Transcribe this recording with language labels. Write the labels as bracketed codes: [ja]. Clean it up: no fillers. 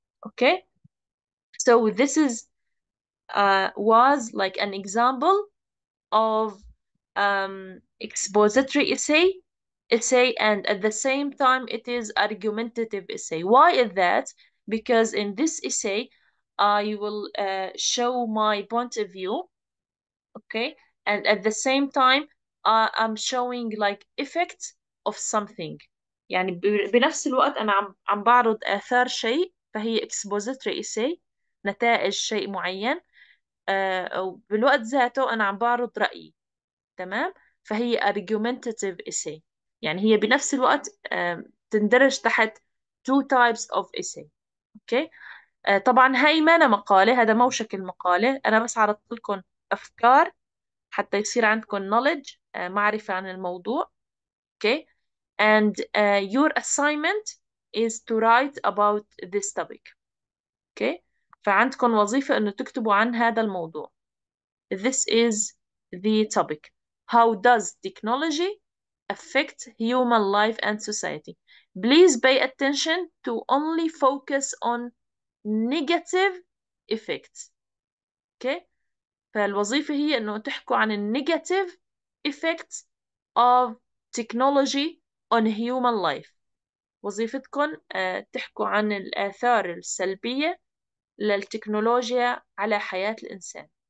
[en] Okay, so this is was like an example of expository essay, and at the same time it is argumentative essay. Why is that? Because in this essay I will show my point of view, okay, and at the same time I'm showing like effects of something. [ar] يعني بنفس الوقت أنا عم بعرض آثار شيء، فهي expository essay، نتائج شيء معين، وبالوقت ذاته أنا عم بعرض رأيي. تمام، فهي argumentative essay، يعني هي بنفس الوقت تندرج تحت [en] two types of essay. [ar] اوكي، طبعا هاي ما أنا مقالة، هذا مو شكل مقالة، أنا بس عرضت لكم أفكار حتى يصير عندكم knowledge، معرفة عن الموضوع. [en] Okay, and your assignment is to write about this topic. [ar] اوكي، فعندكم وظيفة إنه تكتبوا عن هذا الموضوع. [en] This is the topic. How does technology affect human life and society? Please pay attention to only focus on negative effects. Okay? [ar] فالوظيفة هي إنه تحكوا عن [en] negative effects of technology on human life. [ar] وظيفتكم تحكوا عن الآثار السلبية للتكنولوجيا على حياة الإنسان.